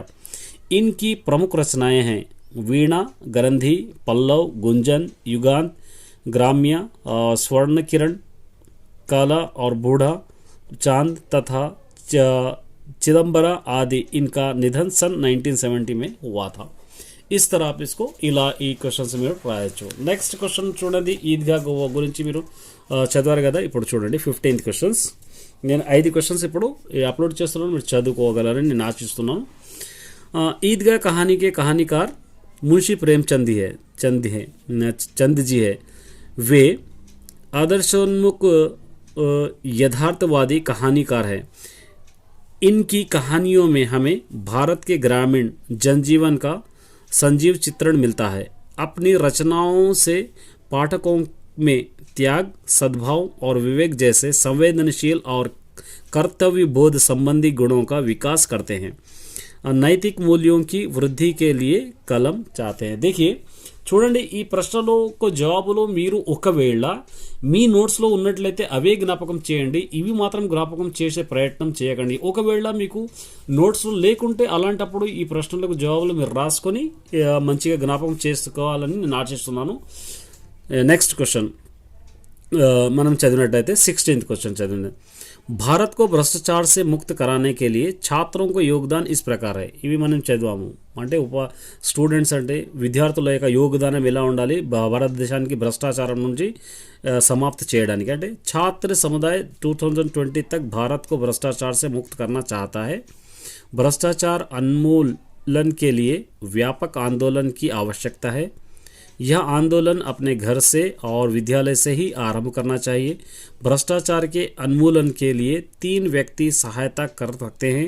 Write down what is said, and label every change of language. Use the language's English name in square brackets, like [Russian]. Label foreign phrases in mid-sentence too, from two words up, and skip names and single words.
[Hindi] इनकी प्रमुख रचनाएं हैं वीणा, ग्रंथि, पल्लव, गुंजन, युगांत, ग्राम्य, स्वर्ण किरण, काला और बूढ़ा चांद तथा चिदम्बरा आदि। इनका निधन सन 1970 में हुआ था। इस तरह आप इसको [Telugu] ఇలా ఈ క్వశ్చన్స్ మీరు రాయొచ్చు। [English] next question [Telugu] చూడండి, ఈద్గా గురించి మీరు చదివారు కదా। ఇప్పుడు చూడండి 15th క్వశ్చన్స్। నేను 5 క్వశ్చన్స్ ఇప్పుడు అప్లోడ్ చేస్తున్నాను, మీరు చదువుకోగలరని నేను ఆశిస్తున్నాను। [Hindi] ईदगाह कहानी के कहानीकार मुंशी प्रेमचंद चंद जी है। वे आदर्शोन्मुख यथार्थवादी कहानीकार हैं। इनकी कहानियों में हमें भारत के ग्रामीण जनजीवन का संजीव चित्रण मिलता है। अपनी रचनाओं से पाठकों में त्याग, सद्भाव और विवेक जैसे संवेदनशील और कर्तव्य बोध संबंधी गुणों का विकास करते हैं। नैतिक मूल्यों की वृद्धि के लिए कलम चाहते हैं। देखिए, [Telugu] చూడండి, ఈ ప్రశ్నలకు జవాబులు మీరు ఒకవేళ మీ నోట్స్లో ఉన్నట్లయితే అవే జ్ఞాపకం చేయండి, ఇవి మాత్రం జ్ఞాపకం చేసే ప్రయత్నం చేయకండి। ఒకవేళ మీకు నోట్స్లో లేకుంటే అలాంటప్పుడు ఈ ప్రశ్నలకు జవాబులు మీరు రాసుకొని మంచిగా జ్ఞాపకం చేసుకోవాలని నేను ఆశిస్తున్నాను। [English] next question [Telugu] మనం చదివినట్టయితే 16th క్వశ్చన్ చదివింది। [Hindi] भारत को भ्रष्टाचार से मुक्त कराने के लिए छात्रों को योगदान इस प्रकार है। [Telugu] ఇవి మనం చదివాము। అంటే స్టూడెంట్స్ అంటే విద్యార్థుల యొక్క యోగదానం ఎలా ఉండాలి భారతదేశానికి భ్రష్టాచారం నుంచి समाप्त చేయడానికి। [Hindi] అంటే छात्र समुदाय 2020 तक भारत को भ्रष्टाचार से मुक्त करना चाहता है। भ्रष्टाचार उन्मूलन के लिए व्यापक आंदोलन की आवश्यकता है। यह आंदोलन अपने घर से और विद्यालय से ही आरंभ करना चाहिए। भ्रष्टाचार के उन्मूलन के लिए 3 व्यक्ति सहायता कर सकते हैं।